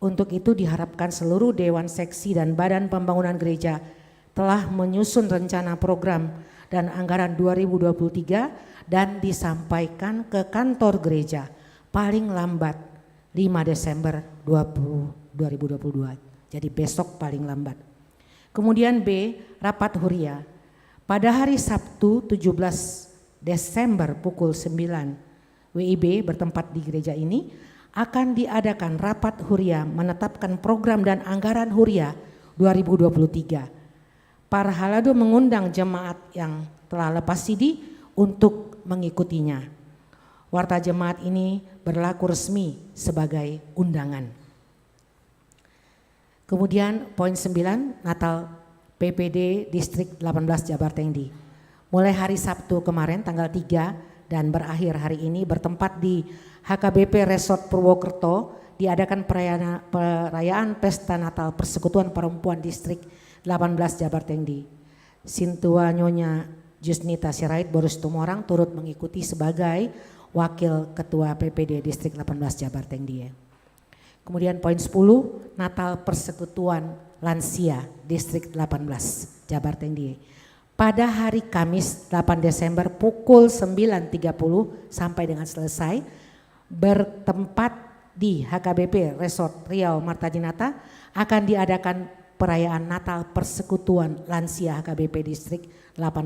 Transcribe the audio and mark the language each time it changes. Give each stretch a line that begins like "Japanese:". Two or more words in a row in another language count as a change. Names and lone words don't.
Indonesian: Untuk itu diharapkan seluruh dewan seksi dan badan pembangunan gereja telah menyusun rencana program dan anggaran 2023 dan disampaikan ke kantor gereja paling lambat 5 Desember 2022. Jadi besok paling lambat. Kemudian B, rapat Huria. Pada hari Sabtu 17 Desember pukul 9 WIB bertempat di gereja ini akan diadakan rapat Huria menetapkan program dan anggaran Huria 2023. Parhalado mengundang jemaat yang telah lepas CD untuk mengikutinya. Warta jemaat ini berlaku resmi sebagai undangan. Kemudian poin 9, Natal PPD Distrik 18 Jabar Tengdi. Mulai hari Sabtu kemarin tanggal 3 dan berakhir hari ini bertempat di HKBP Resort Purwokerto diadakan perayaan Pesta Natal Persekutuan Perempuan Distrik 18 Jabar Tengdi. Sintua Nyonya Jusnita Sirait Boris Tumorang turut mengikuti sebagai Wakil Ketua PPD Distrik 18 Jabar Tengdi. Kemudian poin 10, Natal Persekutuan Lansia Distrik 18 Jabar Tengdi. Pada hari Kamis 8 Desember pukul 9.30 sampai dengan selesai bertempat di HKBP Resort Riau Marta Dinata akan diadakan perayaan Natal Persekutuan Lansia HKBP Distrik 18.